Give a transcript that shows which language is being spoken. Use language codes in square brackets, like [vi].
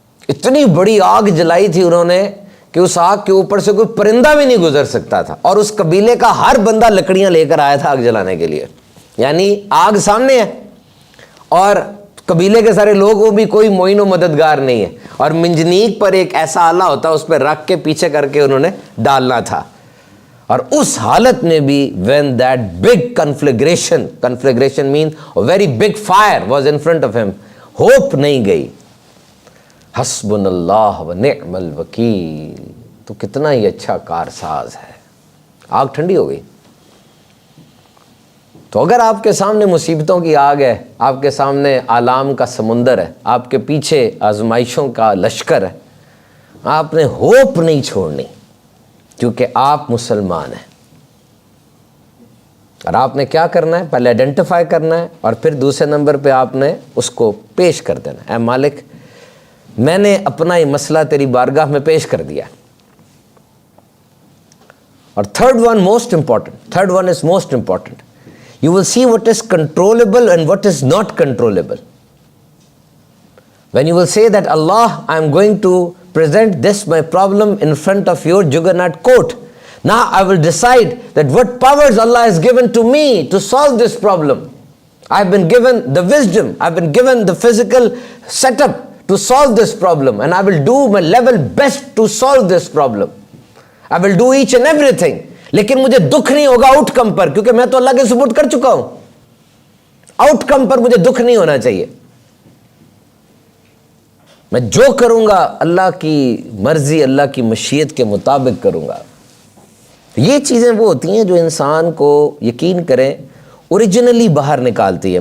[hi] इतनी बड़ी आग जलाई थी उन्होंने कि उस आग के ऊपर से कोई परिंदा भी नहीं गुजर सकता था, और उस कबीले का हर बंदा लकड़ियां लेकर आया था आग जलाने के लिए. यानी आग सामने है और कबीले के सारे लोगों भी कोई मोइनो मददगार नहीं है, और मिंजनीक पर एक ऐसा आला होता है उस पर रख के पीछे करके उन्होंने डालना था. और उस हालत में भी [en] when that big conflagration means a very big fire was in front of him, hope [hi] नहीं गई. [ar] हस्बुनल्लाह व निअमल वकील. [hi] तो कितना ही अच्छा कारसाज है. आग ठंडी हो गई. तो अगर आपके सामने मुसीबतों की आग है, आपके सामने आलाम का समुंदर है, आपके पीछे आजमाइशों का लश्कर है, आपने होप नहीं छोड़नी, क्योंकि आप मुसलमान हैं. और आपने क्या करना है? पहले आइडेंटिफाई करना है और फिर दूसरे नंबर पे आपने उसको पेश कर देना है. ऐ मालिक, मैंने अपना ये मसला तेरी बारगाह में पेश कर दिया. [en] और third one is most important. You will see what is controllable and what is not controllable. When you will say that Allah, I am going to present this my problem in front of your juggernaut court. Now I will decide that what powers Allah has given to me to solve this problem. I have been given the wisdom, I have been given the physical setup to solve this problem, and I will do my level best to solve this problem. I will do each and everything. [hi] लेकिन मुझे दुख नहीं होगा outcome पर, क्योंकि मैं तो अल्लाह के सुपुर्द कर चुका हूं. आउटकम पर मुझे दुख नहीं होना चाहिए. मैं जो करूंगा अल्लाह की मर्जी, अल्लाह की मशीयत के मुताबिक करूंगा. ये चीजें वो होती हैं जो इंसान को यकीन करें ओरिजिनली बाहर निकालती है.